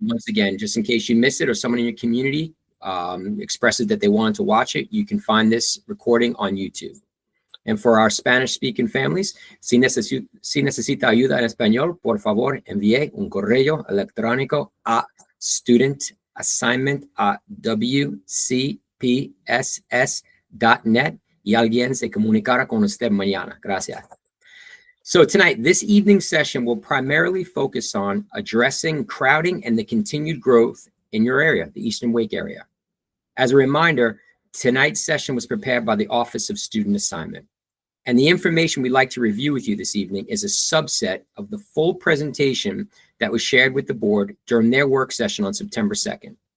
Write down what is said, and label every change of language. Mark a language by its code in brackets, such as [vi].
[en] once again, just in case you missed it or someone in your community expresses that they wanted to watch it, you can find this recording on YouTube. And for our Spanish-speaking families, [es] si necesita ayuda en español, por favor, envíe un correo electrónico a studentassignment@wcpss.net y alguien se comunicará con usted mañana. Gracias. [en] So tonight, this evening session will primarily focus on addressing crowding and the continued growth in your area, the Eastern Wake area. As a reminder, tonight's session was prepared by the Office of Student Assignment. And the information we'd like to review with you this evening is a subset of the full presentation that was shared with the board during their work session on September 2nd.